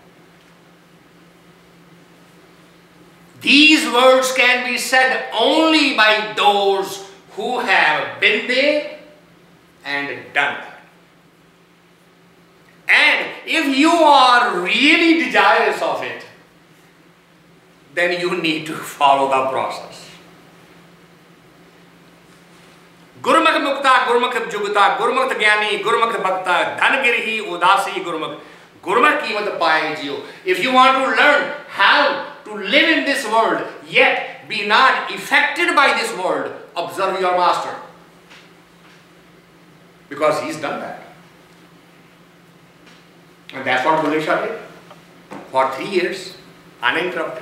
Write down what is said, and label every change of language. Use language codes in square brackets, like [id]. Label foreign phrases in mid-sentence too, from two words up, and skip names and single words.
[en] These words can be said only by those who have been there and done that. And if you are really desirous of it, then you need to follow the process. [pa] ਗੁਰਮੁਖਿ ਮੁਕਤਾ ਗੁਰਮੁਖਿ ਜੁਗਤਾ ਗੁਰਮੁਖਿ ਗਿਆਨੀ ਗੁਰਮੁਖਿ ਬਕਤਾ ਧਨੁ ਗਿਰਹੀ ਉਦਾਸੀ ਗੁਰਮੁਖਿ. ਗੁਰਮੁਖਿ ਕੀਮਤਿ ਪਾਇ ਜੀਉ. [en] If you want to learn how to live in this world, yet be not affected by this world, observe your master. Because he's done that. And that's what Buddha did. For 3 years, uninterrupted.